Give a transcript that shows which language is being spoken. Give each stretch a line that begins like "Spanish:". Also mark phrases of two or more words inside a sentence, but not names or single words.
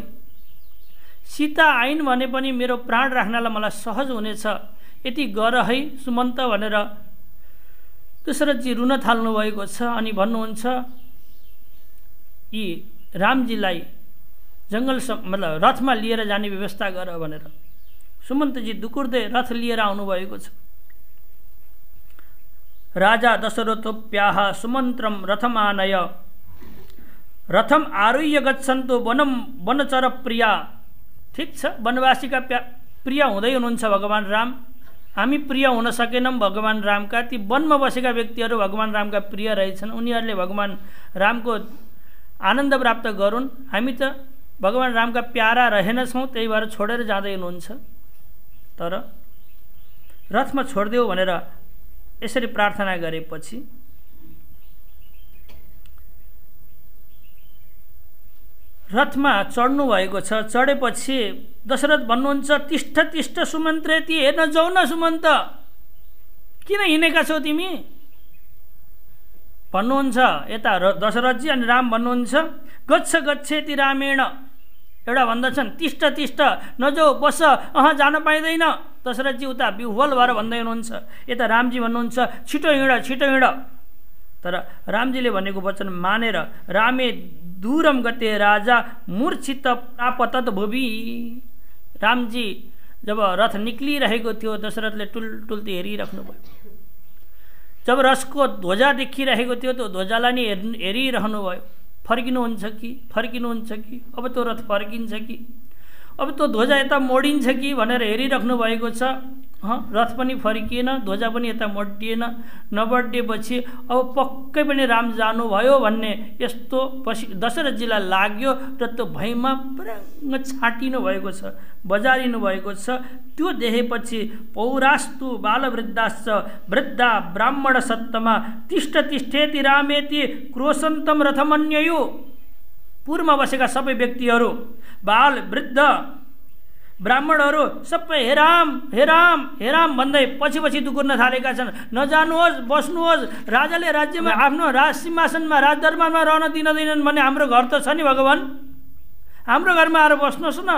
Nepali: सीता आइन् भने पनि मेरो प्राण राख्नलाई मलाई सहज हुनेछ, यति गर है सुमन्त भनेर दशरथजी रुन थाल्नु भएको छ। अनि भन्नुहुन्छ, यी रामजीलाई जङ्गल मतलब रथमा लिएर जाने व्यवस्था गर भनेर सुमन्तजी दुकुर्दै रथ लिएर आउनुभएको छ।
Sanskrit: राजा दशरथोप्याह सुमन्त्रम रथमानय, रथम आरुह्य गच्छन्तु वनम वनचर प्रिया।
Nepali: ठिक छ, वनवासीका प्रिय हुँदै हुनुहुन्छ भगवान राम, हामी प्रिय हुन सकेनौँ भगवान रामका। ती वनमा बसेका व्यक्तिहरू भगवान रामका प्रिय रहेछन्, उनीहरूले भगवान रामको आनन्द प्राप्त गरून्। हामी त भगवान रामका प्यारा रहेनछौँ, त्यही भएर छोडेर जाँदै हुनुहुन्छ, तर रथमा छोडिदेऊ भनेर यसरी प्रार्थना गरेपछि रथमा चढ्नु भएको छ। चढेपछि दशरथ भन्नुहुन्छ,
Sanskrit: तिष्ठ तिष्ठ सुमन्त्रेति,
Nepali: हेर्न जाऊ न सुमन्त, किन हिँडेका छौ तिमी भन्नुहुन्छ। यता दशरथजी अनि राम भन्नुहुन्छ
Sanskrit: गच्छ गच्छेति रामेण।
Nepali: एउटा भन्दछन्
Sanskrit: तिष्ठ तिष्ठ
Nepali: नजाऊ बस, जान पाइँदैन। दशरथजी उता विह्वल भएर भन्दै हुनुहुन्छ। यता रामजी भन्नुहुन्छ छिटो हिँड छिटो हिँड। तर रामजीले भनेको वचन मानेर
Sanskrit: रामे दूरम गते राजा मूर्छित प्रापतत भुवि।
Nepali: रामजी जब रथ निक्लिरहेको थियो दशरथले टुलटुल्ती हेरिराख्नु भयो। जब रथको ध्वजा देखिरहेको थियो त्यो ध्वजालाई नि हेरिरहनु भयो। फर्किनुहुन्छ कि अब त्यो रथ फर्किन्छ कि अब त्यो ध्वजा यता मोडिन्छ कि भनेर हेरिराख्नु भएको छ। रथ पनि फर्किएन, ध्वजा पनि यता मोडिएन। नबढेपछि अब पक्कै पनि राम जानुभयो भन्ने यस्तो दशरथजीलाई लाग्यो र त्यो भयमा पुराङ्ग छाटिनु भएको छ, बजारिनु भएको छ। त्यो देखेपछि
Sanskrit: पौरास्तु बालवृद्धाश्च वृद्धा ब्राह्मण सत्तमा तिष्ठ तिष्ठेति रामेति क्रोशन्तम रथमन्ययु।
Nepali: पूर्वमा बसेका सबै व्यक्तिहरू, बाल वृद्ध ब्राह्मणहरू सबै हेराम हेराम हेराम भन्दै पछि पछि दुकुर्न थालेका छन्। नजानुहोस्, बस्नुहोस्, राजाले राज्यमा आफ्नो राज सिंहासनमा राजदरबारमा रहन दिँदैनन् भने हाम्रो घर त छ नि भगवान्, हाम्रो घरमा आएर बस्नुहोस् न।